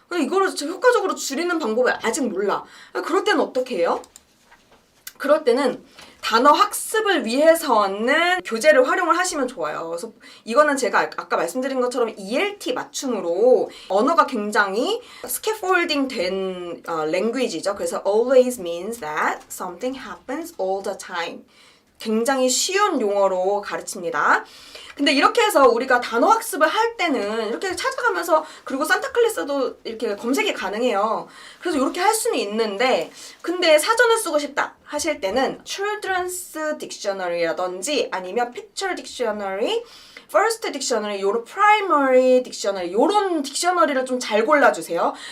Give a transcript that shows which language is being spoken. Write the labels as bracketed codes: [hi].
[ko] 이거를 효과적으로 줄이는 방법을 아직 몰라. 그럴 때는 어떻게 해요? 그럴 때는 단어 학습을 위해서는 교재를 활용을 하시면 좋아요. 그래서 이거는 제가 아까 말씀드린 것처럼 ELT 맞춤으로 언어가 굉장히 스캐폴딩 된 랭귀지죠. 그래서 [en] always means that something happens all the time. [ko] 굉장히 쉬운 용어로 가르칩니다. 근데 이렇게 해서 우리가 단어 학습을 할 때는 이렇게 찾아가면서 그리고 산타클래스도 이렇게 검색이 가능해요. 그래서 이렇게 할 수는 있는데 근데 사전을 쓰고 싶다 하실 때는 Children's Dictionary라든지 아니면 Picture Dictionary, First Dictionary, 요런 Primary Dictionary 요런 딕셔너리를 좀 잘 골라주세요.